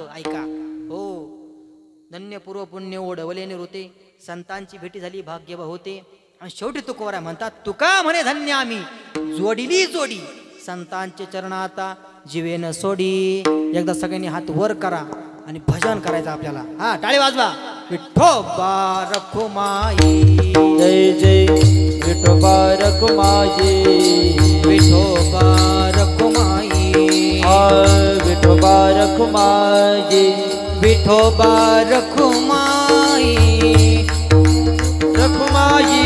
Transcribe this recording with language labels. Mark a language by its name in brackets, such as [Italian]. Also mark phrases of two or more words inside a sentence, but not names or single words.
[Marathi] ऐका हो, धन्य पूर्व पुण्य ओढवले निवृते, संतांची भेटी झाली भाग्य होते. आणि शेवटी तुकोबरा म्हणतात, तुका म्हणे धन्य आम्ही जोडीली जोडी, संतांचे चरण आता जीवेन सोडी. एकदा सगळ्यांनी हात वर करा आणि भजन करायचं आपल्याला. हा, टाळी वाजवा. विठोबा रखुमाई, जय जय विठोबा रखुमाई, विठोबा रखुमाई, विठोबा रखुमाई, विठोबा रखुमाई, रखुमाई,